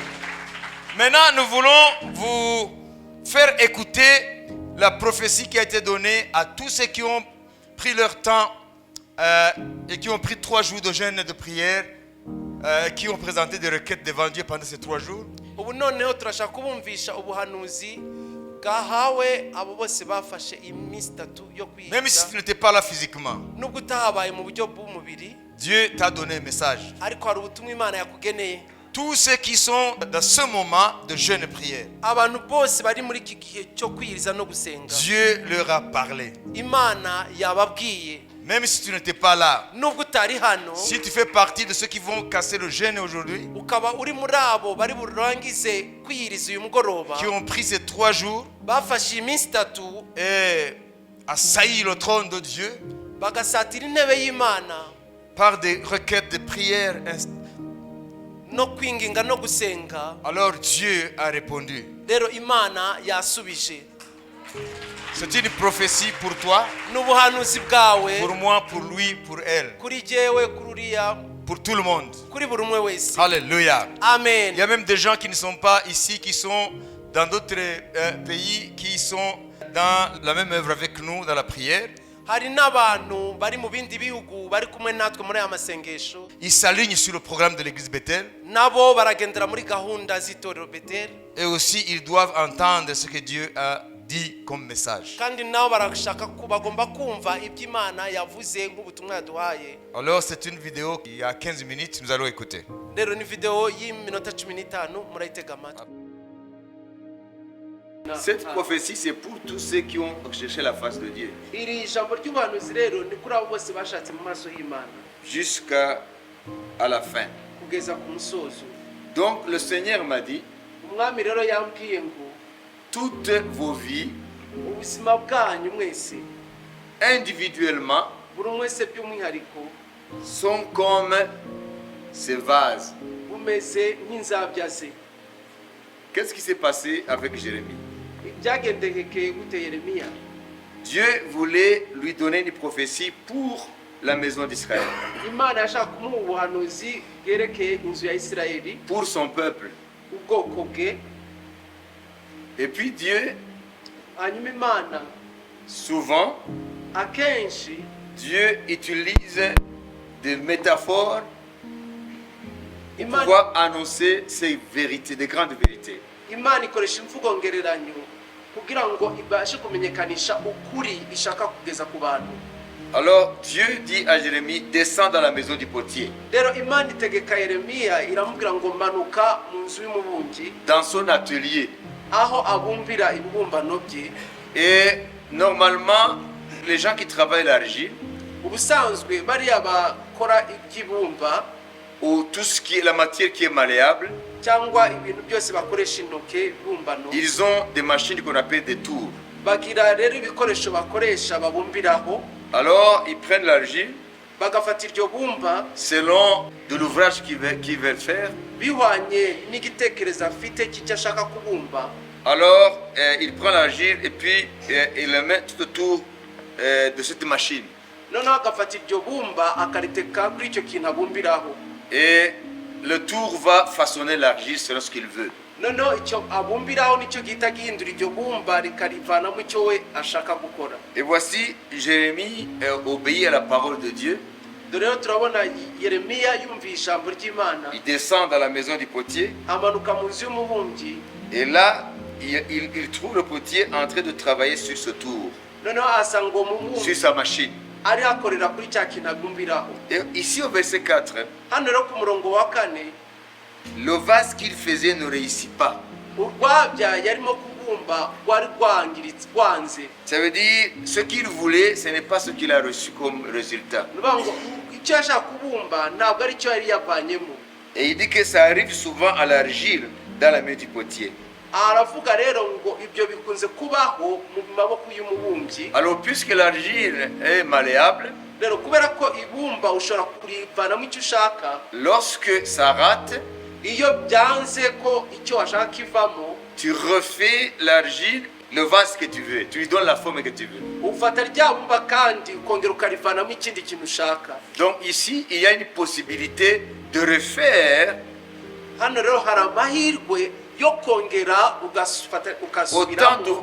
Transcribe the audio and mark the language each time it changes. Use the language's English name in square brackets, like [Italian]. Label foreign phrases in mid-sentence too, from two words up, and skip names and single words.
[French] Maintenant, nous voulons vous faire écouter la prophétie qui a été donnée à tous ceux qui ont pris leur temps et qui ont pris 3 jours de jeûne et de prière, qui ont présenté des requêtes devant Dieu pendant ces 3 jours. [Kinyarwanda] Ubu noneho turashaka kubumvisha ubuhanuzi bwahawe abo bose bafashe iminsi 3 yo kwiga. [French] Même si tu n'étais pas là physiquement, [Kinyarwanda] Nubwo utahabaye mu buryo bw'umubiri, [French] Dieu t'a donné un message. [Kinyarwanda] ariko hari ubutumwa Imana yakugeneye. [French] Tous ceux qui sont dans ce moment de jeûne et prière, [Kinyarwanda] Abantu bose bari muri iki gihe cyo kwiriza no gusenga, [French] Dieu leur a parlé. [Kinyarwanda] Imana yababwiye. [French] Même si tu n'étais pas là, [Kinyarwanda] Nubwo utari hano, [French] si tu fais partie de ceux qui vont casser le jeûne aujourd'hui, [Kinyarwanda] ukaba uri muri abo bari burangize kwiriza uyu mugoroba, [French] qui ont pris ces 3 jours [Kinyarwanda] bafashe iminsi 3 [French] et assailli le trône de Dieu [Kinyarwanda] bagasatira intebe y'Imana [French] par des requêtes de prière, [Kinyarwanda] no kwinginga no gusenga, [French] alors Dieu a répondu. [Kinyarwanda] rero Imana yasubije. [French] C'est une prophétie pour toi, [Kinyarwanda] N'ubuhanuzi bwawe [French] pour moi, pour lui, pour elle, [Kinyarwanda] kuri jewe, kuri uriya, [French] pour tout le monde. [Kinyarwanda] kuri buri umwe wese. [French] Alléluia. [Kinyarwanda] Amen. [French] Il y a même des gens qui ne sont pas ici, qui sont dans d'autres pays, qui sont dans la même œuvre avec nous, dans la prière. [Kinyarwanda] Hari n'abantu bari mu bindi bihugu bari kumwe natwe muri aya masengesho, [French] Ils s'alignent sur le programme de l'église Bethel. [Kinyarwanda] nabo baragendera muri gahunda z'itorero Bethel, [French] Et aussi, ils doivent entendre ce que Dieu a dit comme message. [Kinyarwanda] kandi nabo barashaka bagomba kumva ibyo Imana yavuze nk'ubutumwa yaduhaye. [French] Alors, c'est une vidéo qui a 15 minutes, nous allons écouter. [Kinyarwanda] Rero ni video y'iminota 15 murayitega amatwi. [French] Cette prophétie, c'est pour tous ceux qui ont cherché la face de Dieu. [Kinyarwanda] Iri jambo ry'ubuhanuzi rero ni kuri abo bose bashatse mu maso y'Imana [French] Jusqu'à la fin. [Kinyarwanda] kugeza ku musozo. [French] Donc le Seigneur m'a dit, [Kinyarwanda] Umwami rero yambwiye ngo [French] toutes vos vies, [Kinyarwanda] ubuzima bwanyu mwese, [French] individuellement, [Kinyarwanda] buri umwe wese by'umwihariko, [French] sont comme ces vases. [Kinyarwanda] bumeze nk'inzabya ze. [French] Qu'est-ce qui s'est passé avec Jérémie? [Kinyarwanda] Byagendekeye gute Yeremiya? [French] Dieu voulait lui donner une prophétie pour la maison d'Israël, [Kinyarwanda] Imana yashaka kumuha ubuhanuzi bwerekeye inzu ya Isirayeli, [French] pour son peuple. [Kinyarwanda] ubwoko bwe. [French] Et puis Dieu, [Kinyarwanda] Hanyuma Imana [French] souvent, [Kinyarwanda] akenshi [French] Dieu utilise des métaphores pour [Kinyarwanda] Imana [French] pouvoir annoncer ces vérités, des grandes vérités. [Kinyarwanda] Imana ikoresha imvugo ngereranyo kugira ngo ibashe kumenyekanisha ukuri ishaka kugeza ku bantu. [French] Alors Dieu dit à Jérémie, descends dans la maison du potier. [Kinyarwanda] Rero Imana itegeka Yeremiya iramubwira ngo manuka mu nzu y'umubumbi, [French] Dans son atelier. [Kinyarwanda] aho abumbira ibibumbano bye. [French] Et normalement, les gens qui travaillent l'argile, [Kinyarwanda] Ubusanzwe bariya bakora iby'ibumba [French] ou tout ce qui est la matière qui est malléable, [Kinyarwanda] cyangwa ibintu byose bakoresha intoke bumbano, [French] ils ont des machines qu'on appelle des tours. [Kinyarwanda] bagira rero ibikoresho bakoresha babumbiraho, [French] Alors ils prennent l'argile [Kinyarwanda] bagafata iryo bumba [French] selon de l'ouvrage qu'ils veulent faire. [Kinyarwanda] bihwanye n'igitekerezo afite cy'icyo ashaka kubumba. [French] Alors il prend l'argile et puis il le met tout autour de cette machine. [Kinyarwanda] Noneho agafata iryo bumba akariteka kuri icyo kintu abumbiraho, [French] Et le tour va façonner l'argile selon ce qu'il veut. [Kinyarwanda] noneho icyo abumbiraho nicyo gihita gihindura iryo bumba rikarivanamo icyo we ashaka gukora. [French] Et voici, Jérémie obéit à la parole de Dieu. [Kinyarwanda] Dore rero turabona Yeremiya yumviye ijambo ry'Imana, [French] Il descend dans la maison du potier. [Kinyarwanda] amanuka mu nzu y'umubumbyi. [French] Et là, il trouve le potier en train de travailler sur ce tour, [Kinyarwanda] Noneho asanga uwo [French] sur [Kinyarwanda] mubumbyi [French] sa machine. [Kinyarwanda] ari hakorera kuri cya kintu abumbiraho. [French] Et ici au verset 4, [Kinyarwanda] Hano rero ku murongo wa 4, [French] le vase qu'il faisait ne réussit pas. [Kinyarwanda] urwabya yarimo kubumba rwari rwanze. [French] Ça veut dire, ce qu'il voulait, ce n'est pas ce qu'il a reçu comme résultat. [Kinyarwanda] Nuvuga ngo icyo yashaka kubumba ntabwo ari cyo yari yavanyemo. [French] Et il dit que ça arrive souvent à l'argile dans la main du potier. [Kinyarwanda] Aravuga rero ngo ibyo bikunze kubaho mu maboko y'umubumbyi. [French] Alors, puisque l'argile est malléable, [Kinyarwanda] Rero kubera ko ibumba ushobora kurivanamo icyo ushaka, [French] lorsque ça rate, [Kinyarwanda] iyo byanze ko icyo washaka kivamo, [French] tu refais l'argile, le vase que tu veux. Tu lui donnes la forme que tu veux. [Kinyarwanda] ufata rya bumba kandi ukongera ukarivanamo ikindi kintu ushaka. [French] Donc ici, il y a une possibilité de refaire [Kinyarwanda] hano rero hari amahirwe yo kongera ukasubiramo